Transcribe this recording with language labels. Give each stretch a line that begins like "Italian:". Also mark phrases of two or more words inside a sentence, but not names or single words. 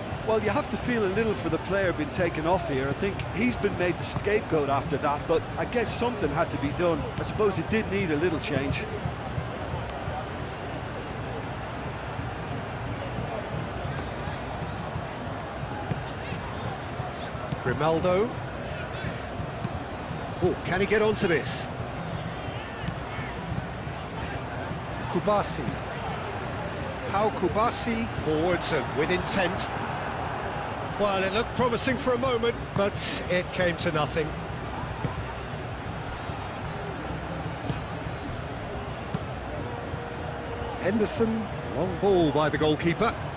English: Well, you have to feel a little for the player being taken off here. I think he's been made the scapegoat after that, but I guess something had to be done. I suppose it did need a little change. Grimaldo. Oh, can he get onto this? Kubasi. Pau Kubasi forwards and with intent. Well, it looked promising for a moment, but it came to nothing. Henderson Long ball by the goalkeeper.